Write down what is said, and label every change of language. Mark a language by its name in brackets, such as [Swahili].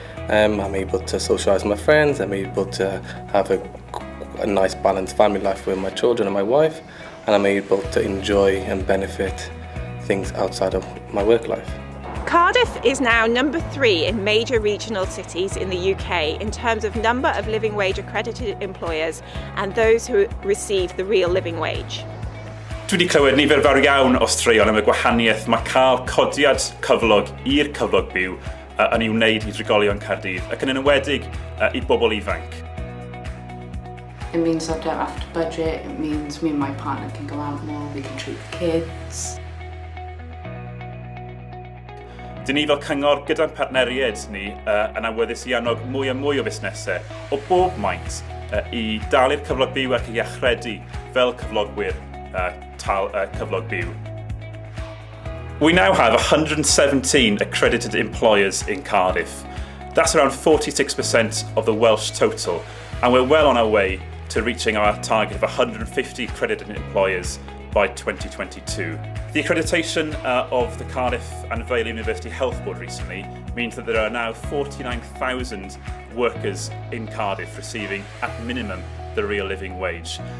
[English] I'm able to socialise with my friends, I'm able to have a nice balanced family life with my children and my wife, and I'm able to enjoy and benefit things outside of my work life. Cardiff is now number 3 in major regional cities in the UK in terms of number of living wage accredited employers and those who receive the real living wage. [Welsh] Dwi wedi clywed nifer fawr iawn o straeon am y gwahaniaeth mae cael codiad cyflog i'r cyflog byw yn ei wneud i drigolion Caerdydd ac yn enwedig i bobl ifanc. [English] It means I don't have to budget, it means me and my partner can go out more, we can treat the kids. [Welsh] Dyn ni fel cyngor gyda'n partneriaid ni yn awyddus i annog mwy a mwy o busnesau o bob maint i dalu'r cyflog byw ac i achredu fel cyflogwyr cyflog byw. [English] We now have 117 accredited employers in Cardiff. That's around 46% of the Welsh total, and we're well on our way to reaching our target of 150 accredited employers by 2022. The accreditation of the Cardiff and Vale University Health Board recently means that there are now 49,000 workers in Cardiff receiving, at minimum, the real living wage.